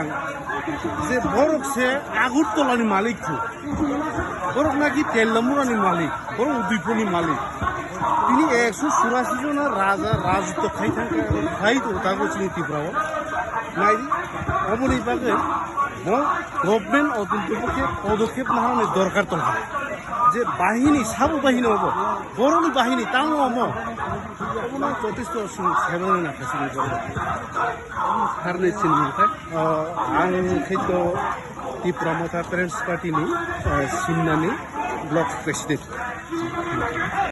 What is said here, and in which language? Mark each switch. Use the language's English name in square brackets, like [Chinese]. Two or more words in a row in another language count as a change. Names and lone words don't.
[Kok Borok] যে বরক সে আগরতলানি মালিক বরক নাকি তেললামুরানি মালিক বরক উদয়পুরনি মালিক তিনি 184 জনা রাজা রাজত্ব খাই থাকে খাই তো তাগো চিনি ত্রিপুরাও নাইদি অবনি বাগে গভর্নমেন্ট অদন্তপক্ষে পদক্ষেপ নাহানি দরকার তো যে বাহিনী সাবু বাহিনী হব বড়নি বাহিনী তাও অম যথেষ্ট সেবনে নাখাইছিল सारनि सिनेमाथाय आं खैथ' त्रिपुरा मथा पेरेन्टस पार्टीनि सिमनानि [English] block president